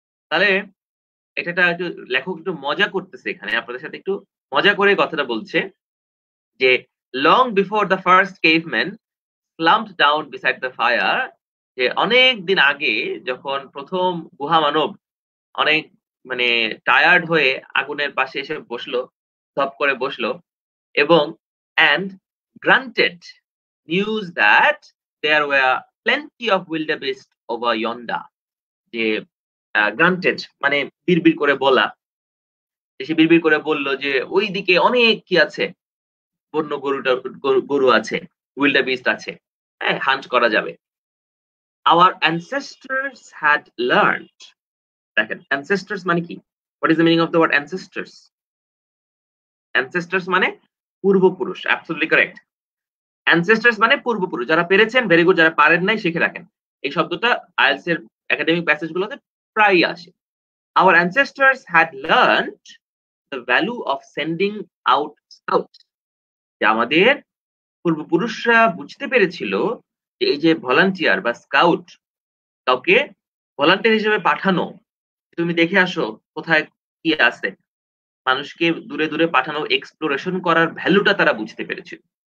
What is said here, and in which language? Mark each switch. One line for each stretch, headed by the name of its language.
Bangla: তাহলে এটা একটু লেখক একটু মজা করতেছে এখানে, আপনাদের সাথে একটু মজা করে কথাটা বলছে যে
English: long before the first caveman slumped down beside the fire,
Bangla: যে অনেক দিন আগে যখন প্রথম গুহা মানব অনেক মানে টায়ার্ড হয়ে আগুনের পাশে এসে বসলো, ধপ করে বসলো, এবং
English: and granted news that there were plenty of wildebeest over yonder.
Bangla: যে গ্রান্টেড মানে বিড়বিড় করে বলা, সে বিড়বিড় করে বলল যে ওই দিকে অনেক কি আছে, বন্য গরু আছে, wildebeest আছে, হ্যাঁ, হান্ট করা যাবে।
English: Our ancestors had learned.
Bangla: দেখেন ancestors মানে কি?
English: What is the meaning of the word ancestors?
Bangla: Ancestors মানে পূর্বপুরুষ,
English: Absolutely correct.
Bangla: ancestors মানে পূর্বপুরুষ, যারা পেরেছেন
English: very good,
Bangla: যারা পারেন নাই শিখে রাখেন। এই শব্দটা আইএলটিএস এর একাডেমিক প্যাসেজগুলোতে প্রায়ই আসে।
English: Our ancestors had learned the value of sending out scouts.
Bangla: যে আমাদের পূর্বপুরুষরা বুঝতে পেরেছিল যে এই যে ভলান্টিয়ার বা স্কাউট, কাউকে ভলান্টিয়ার হিসেবে পাঠানো, তুমি দেখে আসো কোথায় কি আছে, মানুষকে দূরে দূরে পাঠানো, এক্সপ্লোরেশন করার ভ্যালুটা তারা বুঝতে পেরেছিল।